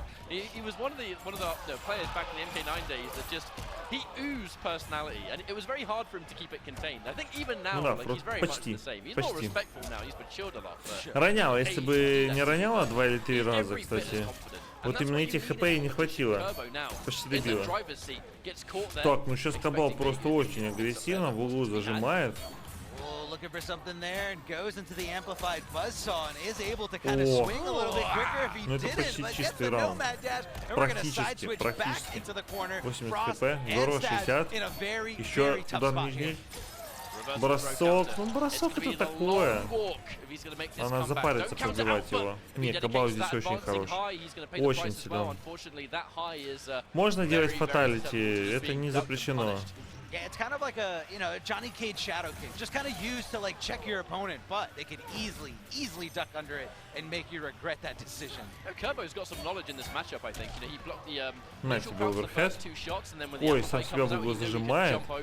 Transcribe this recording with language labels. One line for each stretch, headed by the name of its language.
English: He was one of the players back in the MK9 days that just he oozed personality, and it was very hard for him to keep it contained. I think even now, like, he's very much the same. He's more respectful now. He's matured a lot.
Russian: Роняла, если бы не роняла 2 или 3 раза, кстати. Вот именно этих хп и не хватило. Почти добило. Так, ну сейчас Кабал просто очень агрессивно в углу зажимает.
English: Looking for something there and goes into the amplified buzzsaw and is able to kind of swing a little bit quicker if he didn't, but gets the nomad dash, and we're going to side switch back into the corner.
Russian: 80 хп, здорово, 60. Еще удар нижний. Бросок. Ну, бросок это такое. Она запарится пробивать его. Нет, Кабал здесь очень хорош. Очень силен. Можно делать фаталити, это не запрещено.
English: Yeah, it's kind of like a, you know, a Johnny Cage shadow kick, just kind of used to like check your opponent, but they could easily duck under it and make you regret that decision. Kerbo's got some knowledge in this matchup, I think. You know, he blocked the first two shots and then with the
Russian: ой, сам себя в угол зажимает.